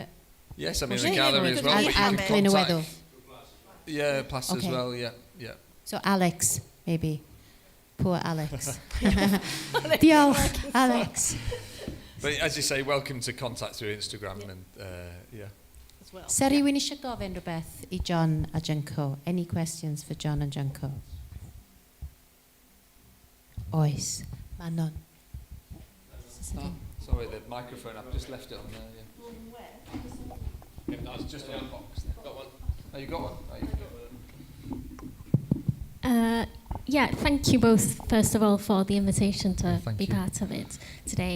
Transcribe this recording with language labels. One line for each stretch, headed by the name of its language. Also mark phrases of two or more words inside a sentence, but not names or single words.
English: Yes, I'm in the gallery as well. And Glynneweddw. Yeah, Plaster as well, yeah. So Alex, maybe. Poor Alex.
Welsh: Diolch, Alex.
English: But as you say, welcome to contact through Instagram and yeah. As well.
Welsh: Sa rhywun eisiau gofyn rhywbeth I John a Junko?
English: Any questions for John and Junko?
Welsh: Oes. Manon.
English: Oh, sorry, the microphone, I've just left it on there. Yeah. No, it's just on the box. Got one? Oh, you got one? Oh, you got one. Yeah, thank you both, first of all, for the invitation to be part of it today.